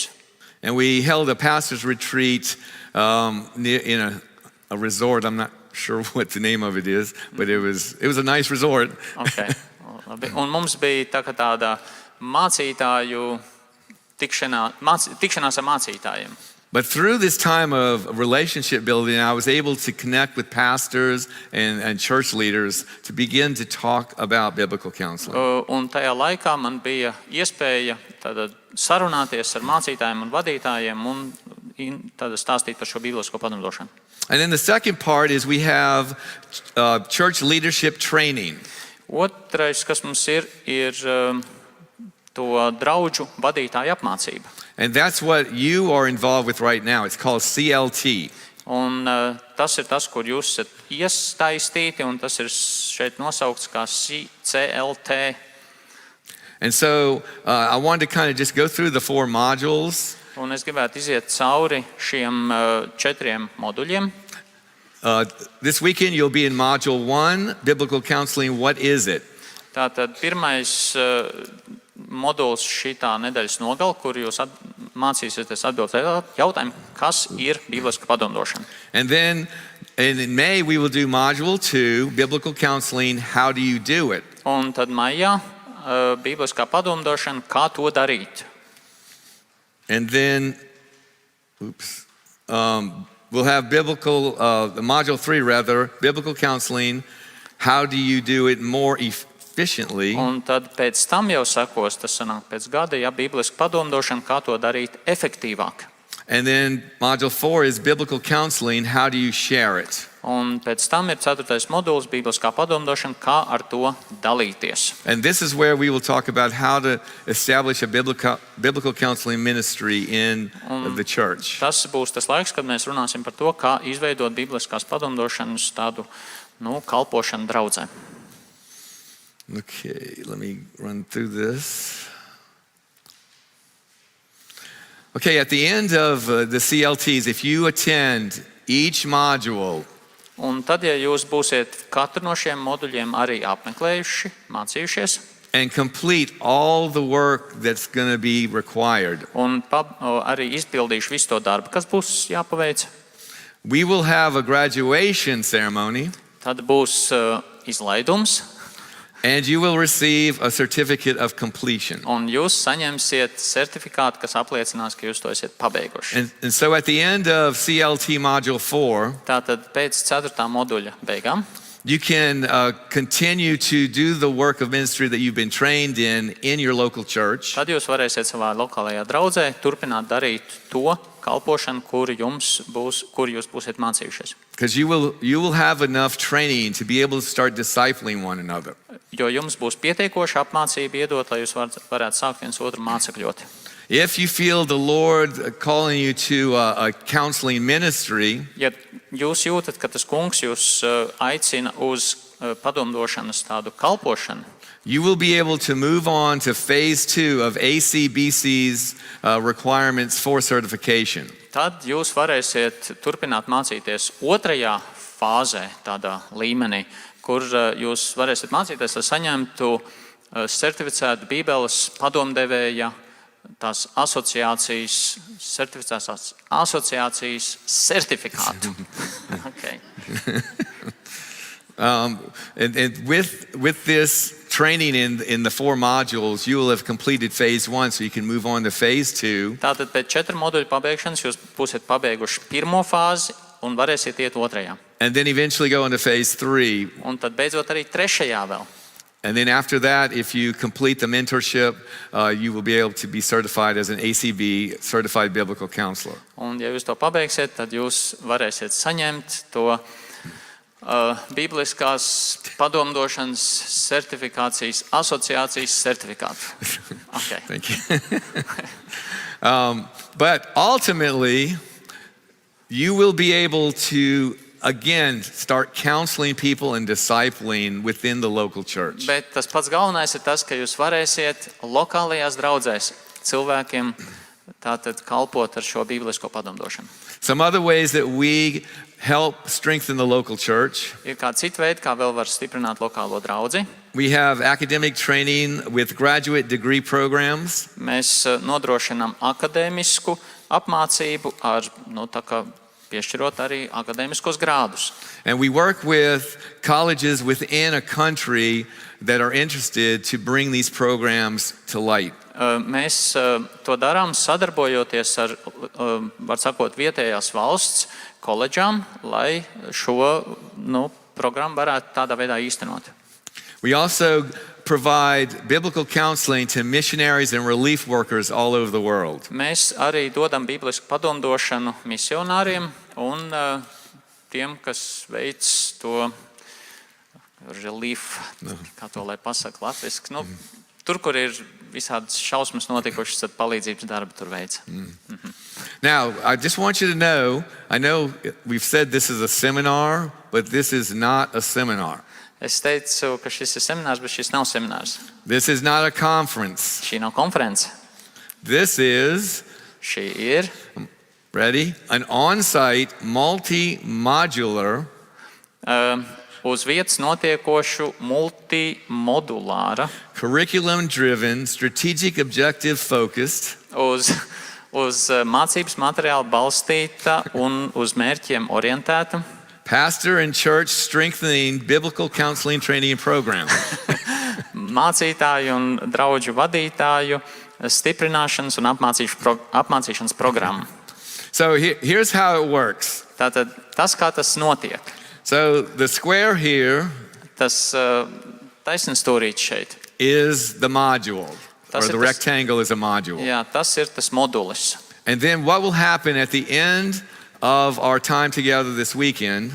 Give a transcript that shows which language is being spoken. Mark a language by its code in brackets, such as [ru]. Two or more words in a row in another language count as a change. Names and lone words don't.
[en] And we held a pastor's retreat in a resort. I'm not sure what the name of it is, but it was a nice resort. Okay. [lv] Un mums bija tāda mācītāju tikšanās ar mācītājiem. [en] But through this time of relationship building, I was able to connect with pastors and church leaders to begin to talk about biblical counseling. [lv] Un tajā laikā man bija iespēja sarunāties ar mācītājiem un vadītājiem un stāstīt par šo bībelisko padomdošanu. [en] And then the second part is we have church leadership training. [lv] Otrais, kas mums ir to draudžu vadītāju apmācība. [en] And that's what you are involved with right now. It's called CLT. [lv] Un tas ir tas, kur jūs esat iesaistīti, un tas ir šeit nosaukts kā CLT. [en] And so I wanted to kind of just go through the 4 modules. [lv] Un es gribētu iziet cauri šiem 4 moduļiem. [en] This weekend you'll be in module 1, biblical counseling. What is it? [lv] Tātad pirmais moduls šitā nedēļas nogal, kur jūs mācīsieties atbildēt jautājumu, kas ir bībeliska padomdošana. [en] And then in May we will do module 2, biblical counseling. How do you do it? [lv] Un tad maijā bībeliskā padomdošana, kā to darīt. [en] And then, we'll have module 3 rather, biblical counseling. How do you do it more efficiently? [lv] Un tad pēc tam jau sekos, tas sanāk pēc gada, bībeliska padomdošana, kā to darīt efektīvāk. [en] And then module 4 is biblical counseling. How do you share it? [lv] Un pēc tam ir 4. moduls, bībeliskā padomdošana, kā ar to dalīties. [en] And this is where we will talk about how to establish a biblical counseling ministry in the church. [lv] Tas būs tas laiks, kad mēs runāsim par to, kā izveidot bībeliskās padomdošanas tādu, kalpošanu draudzē. [en] Okay, let me run through this. Okay, at the end of the CLTs, if you attend each module, [lv] Un tad, ja jūs būsiet katru no šiem moduļiem arī apmeklējuši, mācījušies, [en] and complete all the work that's going to be required, [lv] un arī izpildījuši visu to darbu, kas būs jāpaveic, [en] We will have a graduation ceremony, [lv] Tad būs izlaidums, [en] and you will receive a certificate of completion. [lv] un jūs saņemsiet certifikātu, kas apliecinās, ka jūs to esat pabeiguši. [en] And so at the end of CLT Module 4, [lv] Tātad pēc 4. moduļa beigām [en] you can continue to do the work of ministry that you've been trained in your local church. [lv] tad jūs varēsiet savā lokālajā draudzē turpināt darīt to kalpošanu, kur jūs būsiet mācījušies. [en] Because you will have enough training to be able to start discipling one another. [lv] Jo jums būs pietiekoša apmācība iedot, lai jūs varētu sākt viens otru mācekļot. [en] If you feel the Lord calling you to a counseling ministry, [lv] Ja jūs jūtat, ka tas kungs jūs aicina uz padomdošanas tādu kalpošanu, [en] you will be able to move on to phase 2 of ACBC's requirements for certification. [lv] tad jūs varēsiet turpināt mācīties otrajā fāzē, tādā līmenī, kur jūs varēsiet mācīties, lai saņemtu certificētu Bībeles padomdevēja tās certificētās asociācijas certifikātu. [en] Okay. And with this training in the 4 modules, you will have completed phase 1, so you can move on to phase 2. [lv] Tātad pēc 4 moduļu pabeigšanas jūs būsiet pabeiguši pirmo fāzi un varēsiet iet otrajā. [en] And then eventually go into phase 3. [lv] Un tad beidzot arī trešajā vēl. [en] And then after that, if you complete the mentorship, you will be able to be certified as an ACB, Certified Biblical Counselor. Un ja jūs to pabeigsiet, tad jūs varēsiet saņemt to Bībeliskās padomdošanas certifikācijas asociācijas certifikātu. Okay. Thank you. But ultimately, you will be able to again start counseling people and discipling within the local church. [lv] Bet tas pats galvenais ir tas, ka jūs varēsiet lokālajās draudzēs cilvēkiem tātad kalpot ar šo bībelisko padomdošanu. [en] Some other ways that we help strengthen the local church. [lv] Ir kādi citi veidi, kā vēl var stiprināt lokālo draudzi. [en] We have academic training with graduate degree programs. [lv] Mēs nodrošinām akadēmisku apmācību ar, tā kā piešķirot arī akadēmiskos grādus. [en] And we work with colleges within a country that are interested to bring these programs to light. [lv] Mēs to darām sadarbojoties ar, var sakot, vietējās valsts koledžām, lai šo programmu varētu tādā veidā īstenot. [en] We also provide biblical counseling to missionaries and relief workers all over the world. [lv] Mēs arī dodam bīblisku padomdošanu misionāriem un tiem, kas veic to relief, kā to lai pasaka latviski. Tur, kur ir visādas šausmas notikušas, tad palīdzības darbu tur veic. [en] Now, I just want you to know, I know we've said this is a seminar, but this is not a seminar. [lv] Es teicu, ka šis ir seminārs, bet šis nav seminārs. [en] This is not a conference. [lv] Šī nav konference. [en] This is, [lv] Šī ir, [en] ready, an on-site, multi-modular [lv] uz vietas notiekošu multimodulāra, [en] curriculum-driven, strategic objective focused, [lv] uz mācības materiālu balstīta un uz mērķiem orientēta, [en] pastor and church strengthening biblical counseling training program. [lv] mācītāju un draudžu vadītāju stiprināšanas un apmācīšanas programma. [en] So here's how it works. [lv] Tātad tas, kā tas notiek, [en] So the square here [lv] tas taisnstūrīts šeit. [en] is the module, [lv] Tas [en] or [lv] ir [en] the [lv] tas- [en] rectangle is a module. [lv] Jā, tas ir tas modulis. [en] And then what will happen at the end of our time together this weekend